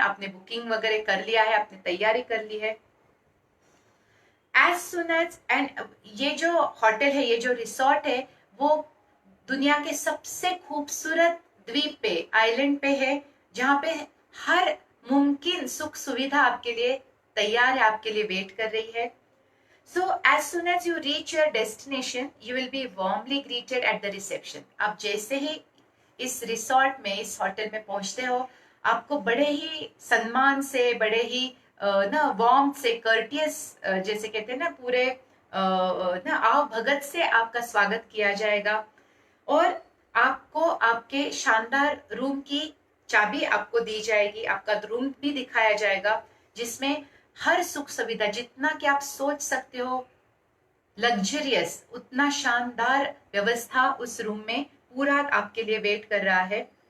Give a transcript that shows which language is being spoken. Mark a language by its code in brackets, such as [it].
[hi] आपने बुकिंग वगैरह कर लिया है, आपने तैयारी कर ली है। [en] as soon as, and [hi] ये जो होटल है, ये जो रिसोर्ट है, वो दुनिया के सबसे खूबसूरत द्वीप पे, आइलैंड पे है, जहां पे हर मुमकिन सुख सुविधा आपके लिए तैयार है, आपके लिए वेट कर रही है। [en] So as soon as you reach your destination, you will be warmly greeted at the reception. [hi] आप जैसे ही इस रिसोर्ट में, इस होटल में पहुंचते हो, आपको बड़े ही सम्मान से, बड़े ही ना वार्म से, कर्टियस जैसे कहते हैं ना, पूरे ना आव भगत से आपका स्वागत किया जाएगा। और आपको आपके शानदार रूम की चाबी आपको दी जाएगी, आपका रूम भी दिखाया जाएगा, जिसमें हर सुख सुविधा, जितना कि आप सोच सकते हो लग्जरियस, उतना शानदार व्यवस्था उस रूम में पूरा आपके लिए वेट कर रहा है।